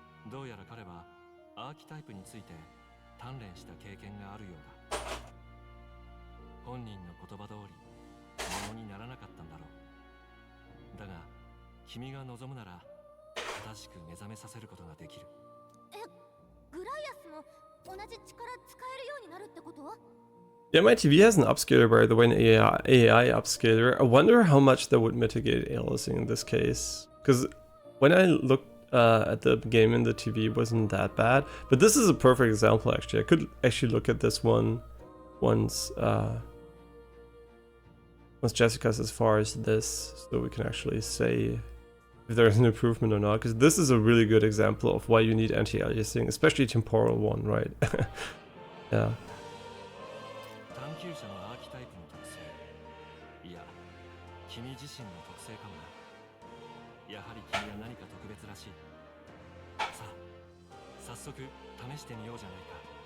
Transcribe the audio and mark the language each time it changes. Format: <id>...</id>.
<ja>どうやら彼はアーキタイプについて鍛錬した経験があるようだ。本人の言葉通り、ものにならなかったんだろう。だが、君が望むなら、正しく目覚めさせることができる。グライアスも同じ力使えるようになるってこと？</ja> <en>Yeah, my TV has an upscaler, by the way, an AI upscaler. I wonder how much that would mitigate aliasing in this case. Because when I looked at the game in the TV, it wasn't that bad. But this is a perfect example, actually. I could actually look at this one once Jessica's as far as this, so we can actually say if there's an improvement or not. Because this is a really good example of why you need anti-aliasing, especially temporal one, right? Yeah.</en> <ja>探求者のアーキタイプの特性。いや、君自身の特性かもな。やはり君は何か特別らしい。さあ、早速試してみようじゃないか。</ja>